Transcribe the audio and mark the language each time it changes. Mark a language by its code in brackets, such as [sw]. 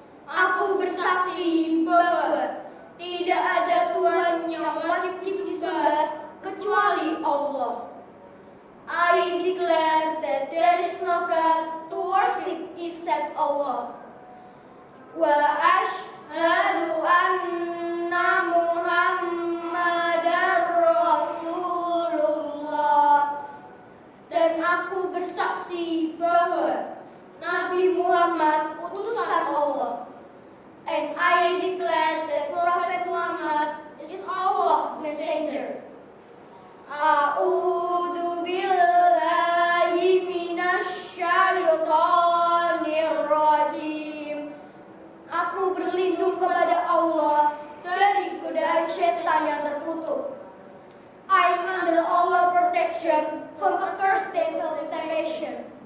[id] Aku bersaksi bahwa tidak ada Tuhan yang wajib disembah kecuali Allah. [en] I declare that there is no God to worship except Allah. [ar] Wa asyhadu anna Muhammadar Rasulullah. [id] Dan aku bersaksi bahwa Nabi Muhammad utusan Allah. [en] And I declare that Prophet Muhammad is Allah's messenger. [ar] A'udzu billahi minasy syaithanir rajim. [id] Aku berlindung kepada Allah dari godaan setan yang terkutuk. [en] I am under Allah's protection from accursed devil's temptation.